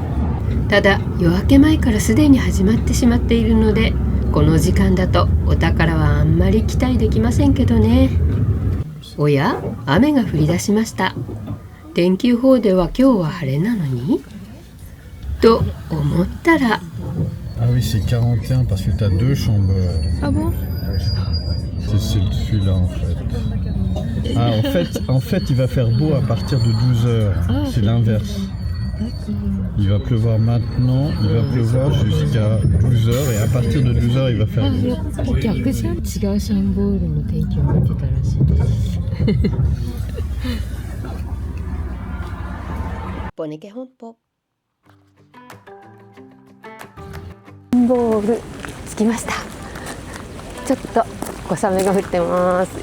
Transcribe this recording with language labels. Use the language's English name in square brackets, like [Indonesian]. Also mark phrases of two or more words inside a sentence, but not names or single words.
[Japanese] ただ夜明け前からすでに始まってしまっているので、この時間だとお宝はあんまり期待できませんけどね。おや、雨が降り出しました。天気予報では今日は晴れなのにと思ったら、 [French] Ah oui, c'est 41 parce que tu as deux chambres. Ah bon? C'est celui-là en fait. Ah, en fait, il va faire beau à partir de 12 heures. C'est l'inverse. Il va pleuvoir maintenant, il va pleuvoir jusqu'à 12 heures et à partir de 12 heures, il va faire beau. [Japanese] 逆じゃん。違うシャンボールの天気を見てたらしいです。ボネケ本舗。シャンボール着きました。ちょっと小雨が降ってます。